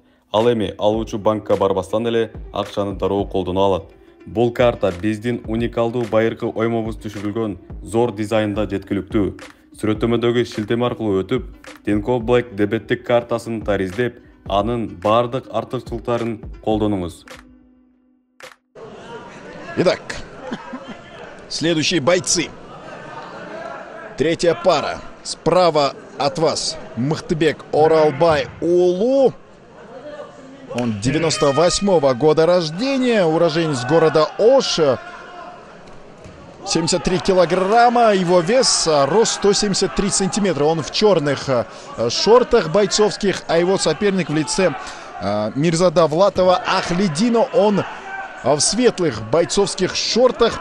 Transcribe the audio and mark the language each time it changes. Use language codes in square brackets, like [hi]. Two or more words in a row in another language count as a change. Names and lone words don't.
[ky] Ал эми алуучу банкка барбастан эле акчаны дароо колдоно алат. Бул карта биздин уникалдуу байыркы оймобуз түшүрүлгөн зор дизайнда жеткиликтүү. Сүрөттөмөдөгү шилтеме аркылуу өтүп, Тинькофф Black дебеттик картасын тариздеп, анын бардык артыкчылыктарын колдонуңуз. [ru] Итак, следующие бойцы. Третья пара. Справа от вас Мыктыбек Оралбай уулу. Он 98-го года рождения, уроженец города Ош. 73 килограмма его вес, рост 173 сантиметра. Он в черных шортах бойцовских, а его соперник в лице Мирзадавлатова Ахлидина, он в светлых бойцовских шортах.